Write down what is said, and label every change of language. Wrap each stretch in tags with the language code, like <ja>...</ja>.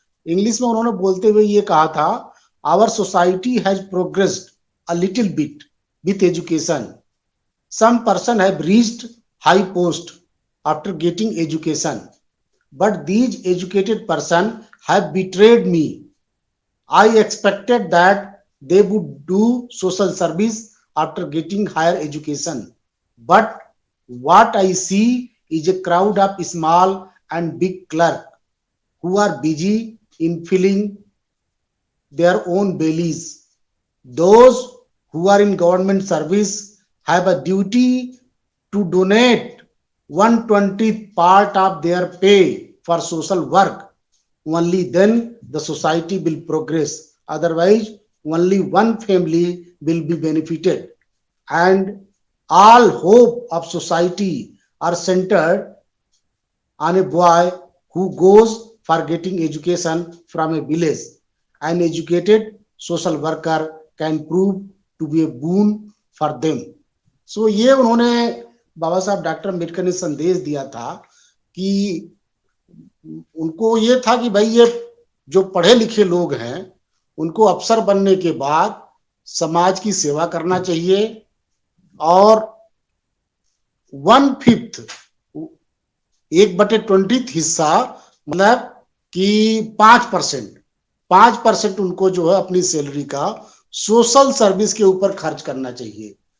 <hi>English में उन्होंने बोलते हुए ये कहा था,</hi> <en>Our society has progressed a little bit with education. Some person have reached high post after getting education, but these educated person have betrayed me. I expected that they would do social service after getting higher education, but what I see is a crowd of small and big clerk who are busy in filling their own bellies. Those who are in government service have a duty to donate 1/20th part of their pay for social work. Only then the society will progress. Otherwise, only one family will be benefited. And all hope of society are centered on a boy who goes for getting education from a village. An educated social worker can prove to be a boon for them.</en> <hi>So ये उन्होंने बाबा साहब doctor Ambedkar ने संदेश दिया था कि उनको ये था कि भाई ये जो पढ़े लिखे लोग हैं उनको अफसर बनने के बाद समाज की सेवा करना चाहिए और 1/5 1/20 हिस्सा, मतलब कि 5% उनको जो है अपनी सैलरी का सोशल सर्विस के ऊपर खर्च करना चाहिए।</hi>